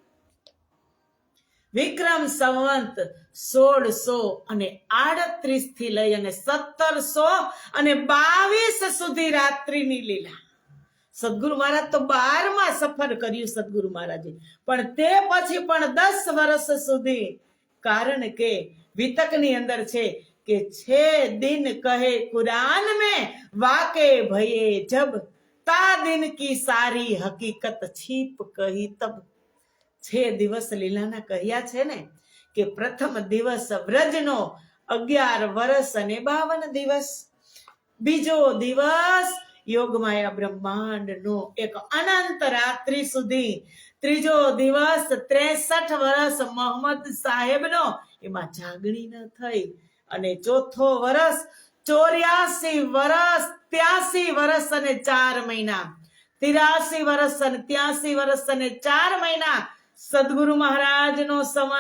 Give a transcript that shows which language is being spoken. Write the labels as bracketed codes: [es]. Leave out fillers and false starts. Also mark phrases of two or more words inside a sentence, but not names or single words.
[gu] વિક્રમ સંવંત 1638 થી લઈ અને 1722 સુધી રાત્રિની લીલા. સદગુરુ મહારાજ તો 12માં સફર કર્યું સદગુરુ મહારાજે, પણ તે પછી પણ 10 વર્ષ સુધી. કારણ કે વિતકની અંદર છે કે [hi] 6 दिन कहे कुरान में वाके भये जब ता दिन की सारी हकीकत छिप कही तब. [gu] 6 દિવસ લીલાના કહ્યા છે ને કે પ્રથમ દિવસ વ્રજનો 11 વર્ષ અને 52 દિવસ, બીજો દિવસ યોગમાયા બ્રહ્માંડનો એક અનંત રાત્રિ સુધી, ત્રીજો દિવસ 63 વર્ષ મોહમ્મદ સાહેબનો, એમાં જાગણી ન થઈ, અને ચોથો વર્ષ 84 વર્ષ 83 વર્ષ અને 4 મહિના, 83 વર્ષ અને 83 વર્ષ અને 4 મહિના સદગુરુ મહારાજનો સમય.